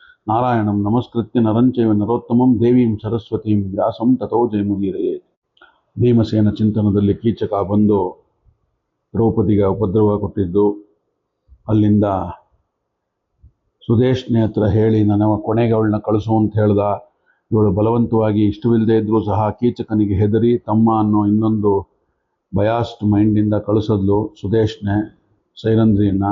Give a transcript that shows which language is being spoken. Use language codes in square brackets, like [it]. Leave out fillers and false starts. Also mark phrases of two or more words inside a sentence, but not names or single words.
[sa] ನಾರಾಯಣಂ ನಮಸ್ಕೃತ್ಯ ನರಂಚೈವ ನರೋತ್ತಮಂ ದೇವೀಂ ಸರಸ್ವತೀಂ ವ್ಯಾಸಂ ತಥೋ ಜಯಮುದೀರಯೇ. [kn] ಭೀಮಸೇನ ಚಿಂತನದಲ್ಲಿ ಕೀಚಕ ಬಂದು ದ್ರೌಪದಿಗೆ ಉಪದ್ರವ ಕೊಟ್ಟಿದ್ದು, ಅಲ್ಲಿಂದ ಸುದೇಶ್ನೆ ಹತ್ರ ಹೇಳಿ ನನ್ನ ಕೊನೆಗೆ ಅವಳನ್ನ ಕಳಿಸು ಅಂತ ಹೇಳ್ದ. ಇವಳು ಬಲವಂತವಾಗಿ ಇಷ್ಟವಿಲ್ಲದೆ ಇದ್ರೂ ಸಹ ಕೀಚಕನಿಗೆ ಹೆದರಿ ತಮ್ಮ ಅನ್ನೋ ಇನ್ನೊಂದು [en] biased mind [kn] ಕಳಿಸಿದ್ಲು ಸುದೇಶ್ನೆ ಸೈರಂಧ್ರಿಯನ್ನ.